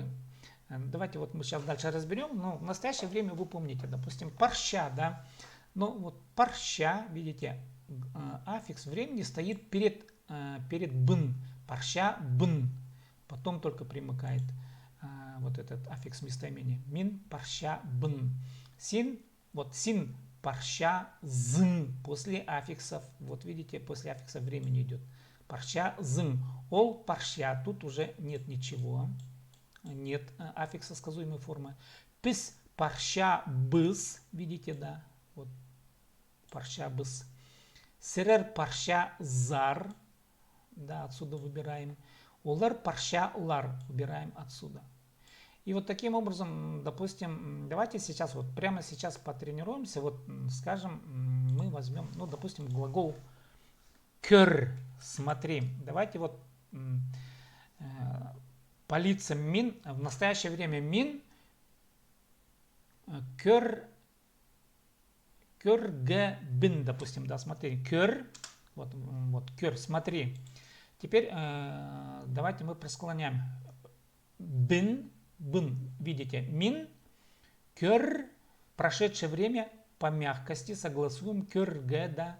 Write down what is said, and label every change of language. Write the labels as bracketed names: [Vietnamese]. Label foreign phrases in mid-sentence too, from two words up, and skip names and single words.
[Russian] Давайте вот мы сейчас дальше разберем, но в настоящее время вы помните, допустим, парща, да, но вот парща, видите, аффикс времени стоит перед [Khakas] бын, парща, бын, [Russian] потом только примыкает вот этот аффикс местоимения. [Khakas] Мин, парща, бын. Син, вот син, парща, зын, [Russian] после аффиксов, вот видите, после аффикса времени идет. [Khakas] Парща, зын. Ол, парща, [Russian] тут уже нет ничего, нет аффикса сказуемой формы. [Khakas] Пис, парща, быс, [Russian] видите, да, вот, [Khakas] парща, быс. Серер, парща, зар, [Russian] да, отсюда выбираем. [Khakas] Улар, парща, лар, [Russian] выбираем отсюда. И вот таким образом, допустим, давайте сейчас, вот прямо сейчас потренируемся. Вот, скажем, мы возьмем, ну, допустим, глагол кер, смотри. Давайте вот по лицам мин, в настоящее время [Khakas] мин, кер, бин, [Russian] допустим, да, смотри, кер, вот кер, смотри. Теперь давайте мы просклоняем. [Khakas] Бин, бин, [Russian] видите, [Khakas] мин, кер, [Russian] прошедшее время по мягкости согласуем кер, да.